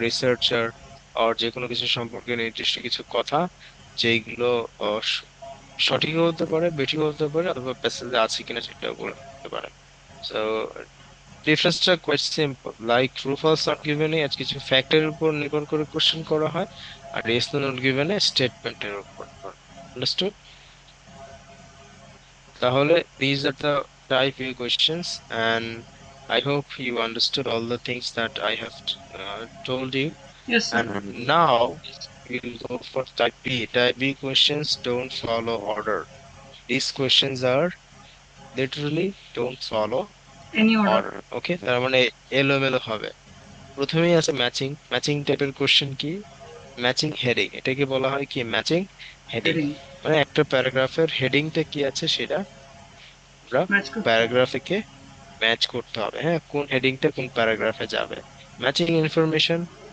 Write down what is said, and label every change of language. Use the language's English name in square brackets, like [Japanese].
[Bangla] Researcher আর যে কোনো কিছু সম্পর্কে নির্দিষ্ট কিছু কথা যেগুলো আহ, স- সঠিকও হতে পারে, বেঠিকও হতে পারে, অথবা প্যাসেজে আছে কিনা সেটাও বলতে পারে। তো ডিফারেন্সটা coed simple, like true false not গিভেনে আজ কিছু ফ্যাক্টের উপর নির্ভর করে কোশ্চেন করা হয়, আর ইয়েস নট গিভেনে স্টেটমেন্টের উপর। [English] Understood? [Bangla] তাহলে [English] these are the type A questions, and I hope you understood all the things that I have told you. Yes sir. And now we'll go for type B. Type B questions don't follow order. These questions are literally don't follow any order. order. [Bangla] Okay, তার মানে এলোমেলো হবে। প্রথমেই আছে matching. Matching টাইপের question কি, matching heading, এটাকে বলা হয় কি ম্যাচিং হেডিং। [English] Heading. [Bangla] মানে একটা প্যারাগ্রাফের হেডিংটা কি আছে সেটা আমরা ম্যাচ করতে হবে। প্যারাগ্রাফে ম্যাচ করতে হবে। হ্যাঁ, কোন হেডিংটা কোন প্যারাগ্রাফে যাবে। Matching information